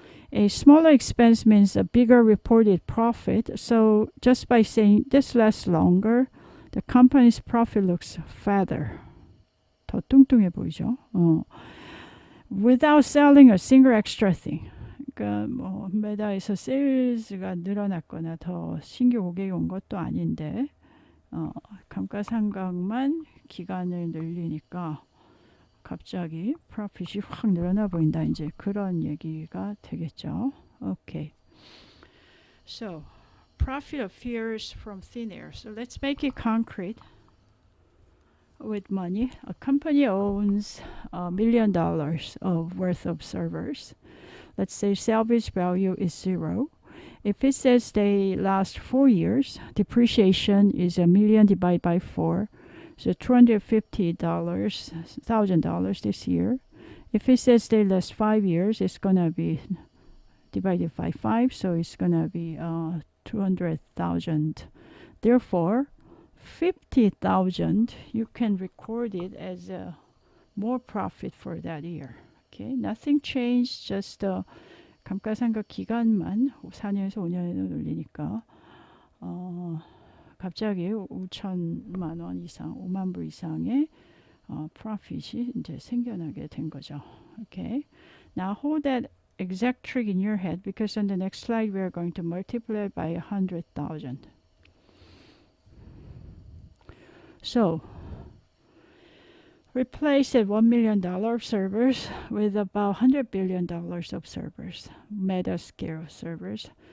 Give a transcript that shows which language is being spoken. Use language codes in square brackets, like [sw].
[en] A smaller expense means a bigger reported profit. So just by saying this lasts longer, the company's profit looks fatter. [ko] 더 뚱뚱해 보이죠? [en] Without selling a single extra thing. [ko] 그러니까 뭐 메다에서 세일즈가 늘어났거나 더 신규 고객이 온 것도 아닌데 감가상각만 기간을 늘리니까 갑자기 프로핏이 확 늘어나 보인다. 이제 그런 얘기가 되겠죠. [en] Okay. So, profit appears from thin air. So let's make it concrete with money. A company owns $1 million of worth of servers. Let's say salvage value is 0. If it says they last 4 years, depreciation is $1 million divided by 4. So $250,000 this year. If it says they last 5 years, it's going to be divided by 5. So it's going to be 200,000. Therefore, 50,000, you can record it as more profit for that year. Okay, nothing changed, just [ko] 감가상각 기간만 4년에서 5년으로 늘리니까 갑자기 5천만 원 이상, 5만 불 이상의 profit이 이제 생겨나게 된 거죠. [en] Okay, now hold that exact trick in your head because on the next slide we are going to multiply it by 100,000. So replace that $1 million of servers with about $100 billion of servers, meta scale servers.